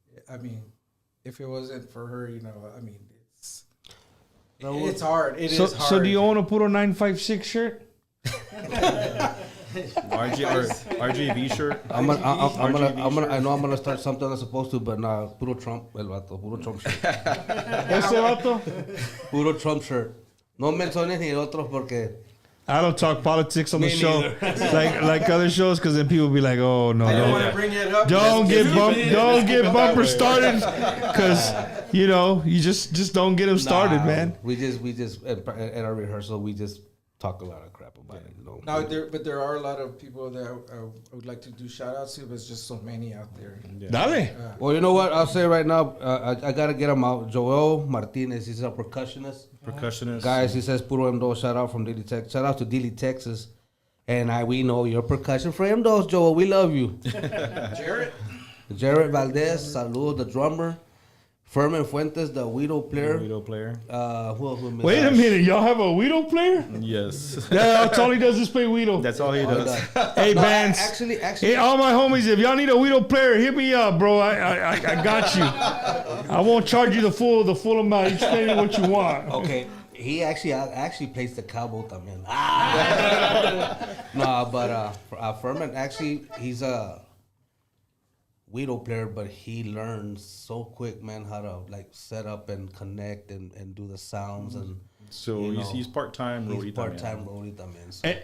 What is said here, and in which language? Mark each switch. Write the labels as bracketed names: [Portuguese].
[English] I mean, if it wasn't for her, you know, I mean, it's hard. It is hard. So do you own a Puro 956 shirt? RGV shirt. I know I'm gonna start something I'm supposed to, but nah, puro Trump, [Spanish] el vato, [English] puro Trump shirt. [Spanish] Ese vato? [English] Puro Trump shirt. [Spanish] No menciones ni el otro porque [English] I don't talk politics on the show like other shows, because then people be like, "Oh no, I don't want to bring it up. Don't get bumper started," because you know you just don't get them started, man. We just at our rehearsal we just talk a lot of crap about it. You know? But there are a lot of people that I would like to do shout outs to, but there's just so many out there. Yeah. Dale. Well, you know what? I'll say right now, I got to get him out. Joel Martinez, he's a percussionist. Guys, he says Puro MDOS, shout out from Dili, Texas. Shout out to Dili, Texas. And we know you're percussion for MDOS, Joel. We love you. Jarrett Valdez, saludos, the drummer. Fermin Fuentes, the Widow player. Who else? Wait a minute, y'all have a Widow player? Yes. Yeah, that's all he does is play Widow. That's all he does. Hey, bands. Actually, hey, all my homies, if y'all need a Widow player, hit me up, bro. I got you. I won't charge you the full amount. You spend what you want. Okay. He actually plays the cowboy también. No, but Fermin, actually, he's Guido player, but he learns so quick, man, how to like set up and connect and do the sounds and. So he's part-time Rodita. He's part-time Rodita, man. So.